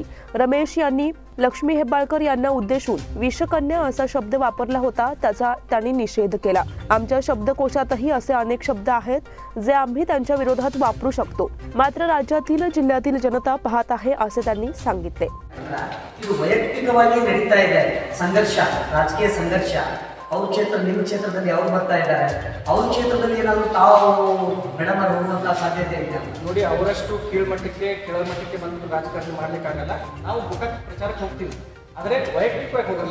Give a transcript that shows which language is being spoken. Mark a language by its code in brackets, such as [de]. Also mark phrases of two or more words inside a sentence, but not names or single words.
[mr] रमेश यांनी लक्ष्मी हेब्बाळकर यांना उद्देशून विषकन्या असा शब्द वापरला होता, त्याचा त्यांनी निषेध केला. आमच्या शब्दकोशातही असे अनेक शब्द आहेत जे आम्ही त्यांच्या विरोधात वापरू शकतो, मात्र राज्यातील जिल्ह्यातील जनता पाहत आहे असे त्यांनी सांगितले. [kn] ವೈಯಕ್ತಿಕವಾಗಿ ನಡೀತಾ ಇದೆ ಸಂಘರ್ಷ, ರಾಜಕೀಯ ಸಂಘರ್ಷ. ಅವ್ರ ಕ್ಷೇತ್ರ ನಿಮ್ಮ ಕ್ಷೇತ್ರದಲ್ಲಿ ಅವ್ರು ಬರ್ತಾ ಇದ್ದಾರೆ, ಅವ್ರ ಕ್ಷೇತ್ರದಲ್ಲಿ ಏನಾದರೂ ತಾವು ಮೇಡಮ್ ಅವ್ರು ಹೋಗುವಂಥ ಸಾಧ್ಯತೆ ಇದೆ ನೋಡಿ. ಅವರಷ್ಟು ಕೀಳ್ಮಟ್ಟಕ್ಕೆ ಕೆಳಮಟ್ಟಕ್ಕೆ ಬಂದು ರಾಜಕಾರಣ ಮಾಡಲಿಕ್ಕಾಗಲ್ಲ. ನಾವು ಗೋಕಾಕ್ ಪ್ರಚಾರಕ್ಕೆ ಹೋಗ್ತೀವಿ, ಆದರೆ ವೈಯಕ್ತಿಕವಾಗಿ ಹೋಗಲ್ಲ.